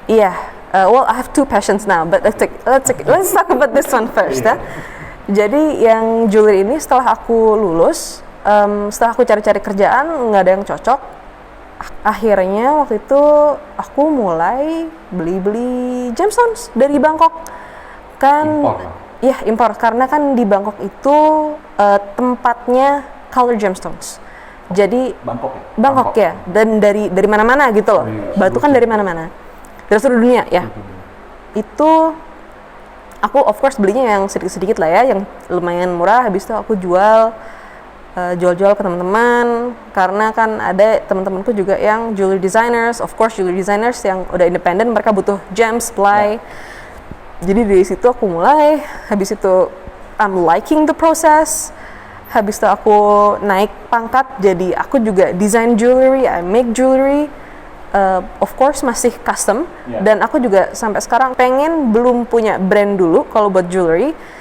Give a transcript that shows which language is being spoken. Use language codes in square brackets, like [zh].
[en] Iya, well I have two passions now, but let's talk about this one first ya. [id] Jadi yang jewelry ini setelah aku lulus, setelah aku cari-cari kerjaan nggak ada yang cocok. Akhirnya waktu itu aku mulai beli gemstones dari Bangkok. Kan impor karena kan di Bangkok itu tempatnya color gemstones. Jadi Bangkok ya, dan dari mana-mana gitu loh. Batu kan dari mana-mana, dari seluruh dunia ya. Itu aku of course belinya yang sedikit-sedikit lah ya, yang lumayan murah. Habis itu aku jual ke teman-teman, karena kan ada teman-temanku juga yang jewelry designers, of course jewelry designers yang udah independen, mereka butuh gem supply. Jadi dari situ aku mulai. Habis itu [en] I'm liking the process. [id] Habis itu aku naik pangkat, jadi aku juga design jewelry, [en] I make jewelry. [id] Of course masih custom, dan aku juga sampai sekarang pengen belum punya brand dulu kalau buat jewelry.